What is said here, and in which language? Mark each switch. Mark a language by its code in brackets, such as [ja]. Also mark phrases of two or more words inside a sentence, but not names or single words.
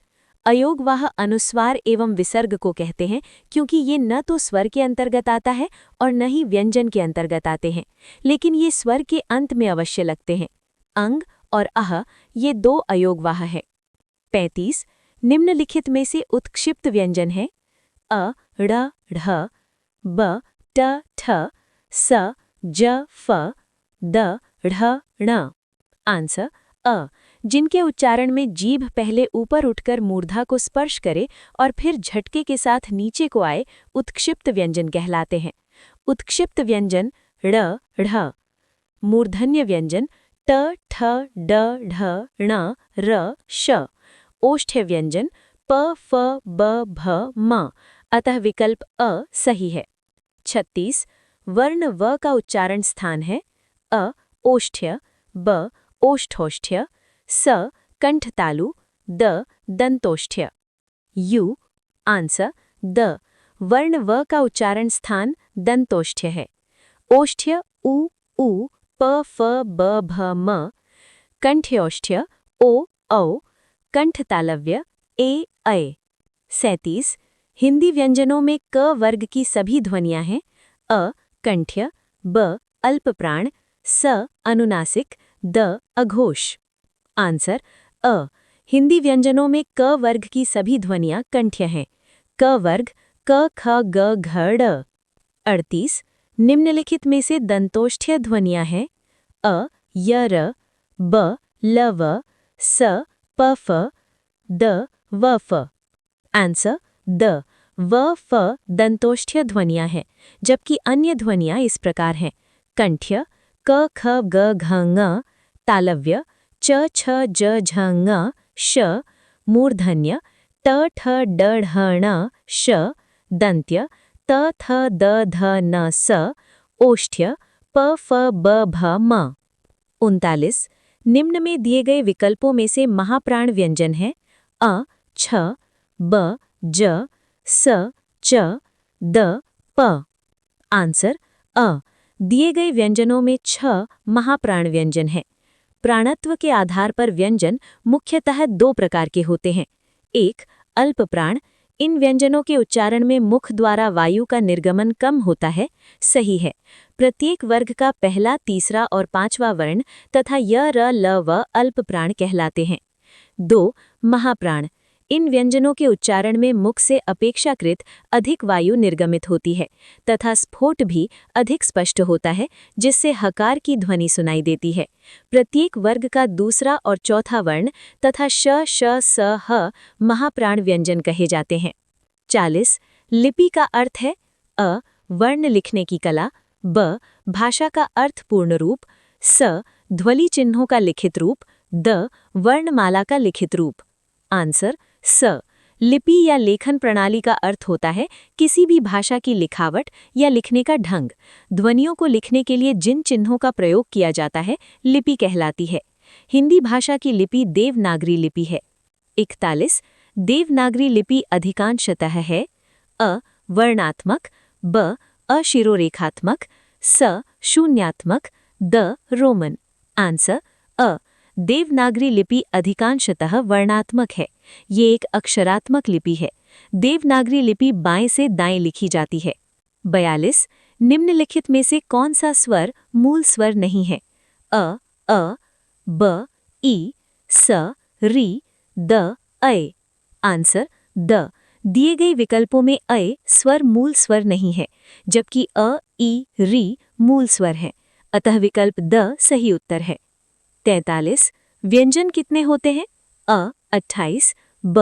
[hi] अयोगवाह अनुस्वार एवं विसर्ग को कहते हैं क्योंकि ये न तो स्वर के अंतर्गत आता है और न ही व्यंजन के अंतर्गत आते हैं, लेकिन ये स्वर के अंत में अवश्य लगते हैं। अंग और अह ये 2 अयोगवाह है। 35 निम्नलिखित में से उत्क्षिप्त व्यंजन है अ ड़ ढ ब ट ठ स ज फ द ढ ण। आंसर अ। जिनके उच्चारण में जीभ पहले ऊपर उठकर मूर्धा को स्पर्श करे और फिर झटके के साथ नीचे को आए उत्क्षिप्त व्यंजन कहलाते हैं। उत्क्षिप्त व्यंजन ड़ ढ, मूर्धन्य व्यंजन ट ठ ड ढ ण र श, ओष्ठ्य व्यंजन प फ ब भ म, अतः विकल्प अ सही है। 36 वर्ण व का उच्चारण स्थान है अ ओष्ठ्य, ब ओष्ठोष्ठ्य, स कंठतालु, द दंतोष्ठ्य। [en] you answer [hi] द। वर्ण व का उच्चारण स्थान दंतोष्ठ्य है। ओष्ठ्य उ उ प फ ब भ म, कंठ्योष्ठ्य ओ औ, कंठतालव्य ए ऐ। 37 हिंदी व्यंजनों में क वर्ग की सभी ध्वनियां हैं अ कंठ्य, ब अल्पप्राण, स अनुनासिक, द अघोष। आंसर अ। हिंदी व्यंजनों में क वर्ग की सभी ध्वनियां कंठ्य हैं। क वर्ग क ख ग घ ड़। 38 निम्नलिखित में से दंतोष्ठ्य ध्वनियां हैं अ य र, ब ल व, स प फ, द व फ। आंसर द। व, फ दंतोष्ठ्य ध्वनियां हैं, जबकि अन्य ध्वनियां इस प्रकार हैं: कंठ्य क, ख, ग, घ, ङ, तालव्य च, छ, ज, झ, ङ, श, मूर्धन्य ट, ठ, ड, ढ, ण, श, दंत्य त, थ, द, ध, न, स, ओष्ठ्य प, फ, ब, भ, म। 39 निम्न में दिए गए विकल्पों में से महाप्राण व्यंजन हैं: अ, छ, ब, ज, स, च, द, प। आंसर अ। दिए गए व्यंजनों में 6 महाप्राण व्यंजन हैं। प्राणत्व के आधार पर व्यंजन मुख्यतः 2 प्रकार के होते हैं। 1. अल्प प्राण। इन व्यंजनों के उच्चारण में मुख द्वारा वायु का निर्गमन कम होता है। सही है। प्रत्येक वर्ग का पहला, तीसरा और पांचवा वर्ण तथा य, र, ल, व अल्प प्राण कहलाते हैं। 2. महाप्राण। इन व्यंजनों के उच्चारण में मुख से अपेक्षाकृत अधिक वायु निर्गमित होती है तथा स्फोट भी अधिक स्पष्ट होता है, जिससे हकार की ध्वनि सुनाई देती है। प्रत्येक वर्ग का दूसरा और चौथा वर्ण तथा श, श, स, ह महाप्राण व्यंजन कहे जाते हैं। 40 लिपि का अर्थ है: अ. वर्ण लिखने की कला। ब. भाषा का अर्थपूर्ण रूप। स. ध्वनि चिन्हों का लिखित रूप। द. वर्णमाला का लिखित रूप। आंसर स। लिपि या लेखन प्रणाली का अर्थ होता है किसी भी भाषा की लिखावट या लिखने का ढंग। ध्वनियों को लिखने के लिए जिन चिन्हों का प्रयोग किया जाता है, लिपि कहलाती है। हिंदी भाषा की लिपि देवनागरी लिपि है। 41 देवनागरी लिपि अधिकांशतः है: अ. वर्णात्मक। ब. अशिरोरेखात्मक। स. शून्यात्मक। द. रोमन। आंसर अ। देवनागरी लिपि अधिकांशतः वर्णात्मक है। ये एक अक्षरात्मक लिपि है। देवनागरी लिपि बाएं से दाएं लिखी जाती है। 42 निम्नलिखित में से कौन सा स्वर मूल स्वर नहीं है? अ, ब, ई, स, री, द, अय। आंसर द। दिए गए विकल्पों में अय स्वर मूल स्वर नहीं है, जबकि अ, ई, री मूल स्वर हैं। अतः विकल्प द सही उत्तर है। 43 व्यंजन कितने होते हैं? अ. 28, ब.